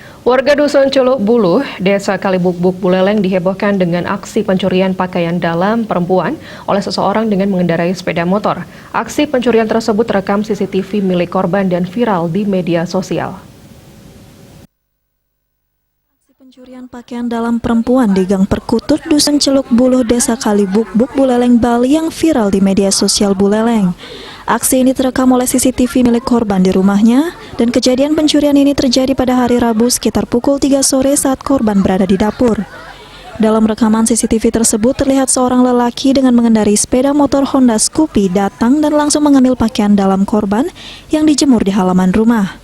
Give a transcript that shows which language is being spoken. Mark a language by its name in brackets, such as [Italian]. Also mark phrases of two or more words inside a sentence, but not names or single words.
[Indonesian] Warga Dusun Celuk Buluh, Desa Kalibukbuk, Buleleng dihebohkan dengan aksi pencurian pakaian dalam perempuan oleh seseorang dengan mengendarai sepeda motor. Aksi pencurian tersebut terekam CCTV milik korban dan viral di media sosial. Pencurian pakaian dalam perempuan di Gang Perkutut, Dusun Celuk Buluh, Desa Kalibukbuk, Buleleng, Bali yang viral di media sosial Buleleng. Aksi ini terekam oleh CCTV milik korban di rumahnya dan kejadian pencurian ini terjadi pada hari Rabu sekitar pukul 3 sore saat korban berada di dapur. Dalam rekaman CCTV tersebut terlihat seorang lelaki dengan mengendarai sepeda motor Honda Scoopy datang dan langsung mengambil pakaian dalam korban yang dijemur di halaman rumah.